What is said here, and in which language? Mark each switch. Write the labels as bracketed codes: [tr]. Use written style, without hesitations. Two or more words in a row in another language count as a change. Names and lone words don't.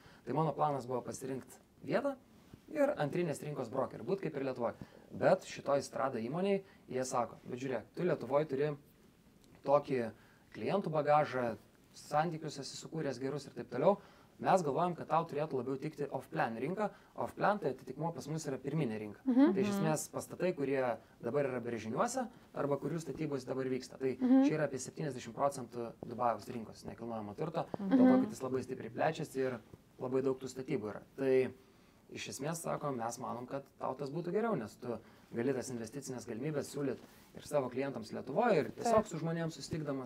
[lt] Tai mano planas buvo pasirinkti vietą ir antrinės rinkos brokerių, būt kaip ir Lietuvoje. Bet šitoj Strada įmoniai jie sako, bet žiūrėk, tu Lietuvoje turi tokį klientų bagažą, santykius esi sukūręs gerus ir taip toliau. Mes galvojam, kad tau turėtų labiau tikti off-plan rinka. Off-plan tai atitikmuo pas mus yra pirminė rinka. Tai iš esmės pastatai, kurie dabar yra brėžiniuose arba kurių statybos dabar vyksta. Tai čia yra apie 70% Dubajaus rinkos nekilnojamo turto, dėl to, kad jis labai stipriai plečiasi ir labai daug tų statybų yra. Tai iš esmės, sako, mes manom, kad tau tas būtų geriau, nes tu gali tas investicinės galimybės siūlyti ir savo klientams Lietuvoje ir tiesiog su žmonėms susitikdamas.